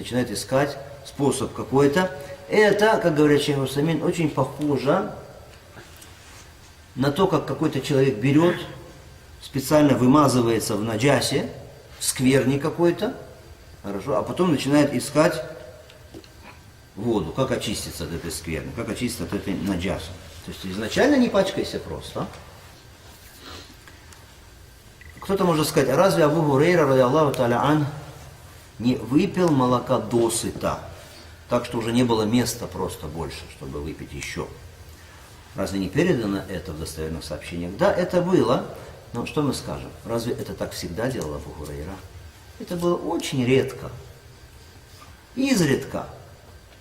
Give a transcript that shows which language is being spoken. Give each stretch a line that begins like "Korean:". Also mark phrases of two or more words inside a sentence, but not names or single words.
Russian: Начинает искать способ какой-то. Это, как говорят шейх Усаймин, очень похоже на то, как какой-то человек берет, специально вымазывается в наджасе, в скверне какой-то, хорошо, а потом начинает искать воду, как очиститься от этой скверны, как очиститься от этой наджасы. То есть изначально не пачкайся просто. Кто-то может сказать, а разве Абу Хурейра,
Arabic: رضي الله تعالى عنه,
Russian: не выпил молока досыта, так что уже не было места просто больше, чтобы выпить еще? Разве не передано это в достоверных сообщениях? Да, это было, но что мы скажем? Разве это так всегда делал Абу Хурейра? Это было очень редко, изредка.